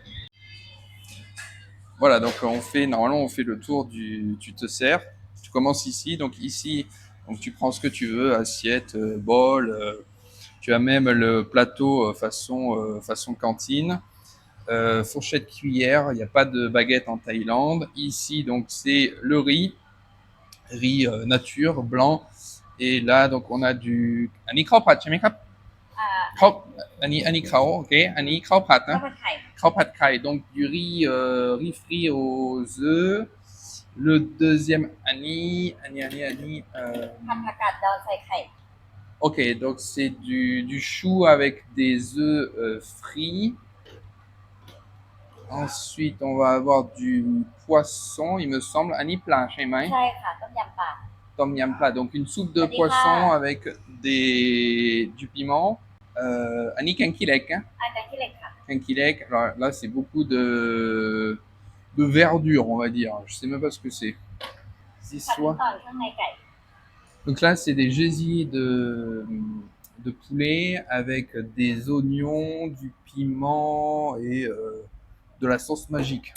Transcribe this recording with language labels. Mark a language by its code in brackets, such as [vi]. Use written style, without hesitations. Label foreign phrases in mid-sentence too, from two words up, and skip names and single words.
[fr] Voilà, donc normalement on fait le tour tu te sers, tu commences ici, donc ici, donc tu prends ce que tu veux, assiette, bol, tu as même le plateau façon cantine, fourchette, cuillère, il n'y a pas de baguette en Thaïlande. Ici, donc c'est le riz nature, blanc, et là donc on a du [th] อันนี้ข้าวผัด ใช่ไหมครับ ข้าวอันนี้เขาโอเคอันนี้ข้าวผัดนะข้าวผัดไข่ [fr] donc du riz frit aux œufs. Le deuxième ok, donc c'est du chou avec des œufs frits. Ensuite on va avoir du poisson, il me semble [th] อันนี้ปลา ใช่ไหม ต้มยำปลา, [fr] donc une soupe de poisson avec du piment. Annie Kankilek, hein. Kankilek, alors là c'est beaucoup de verdure, on va dire. Je sais même pas ce que c'est. Donc là c'est des gésiers de poulet avec des oignons, du piment et de la sauce magique.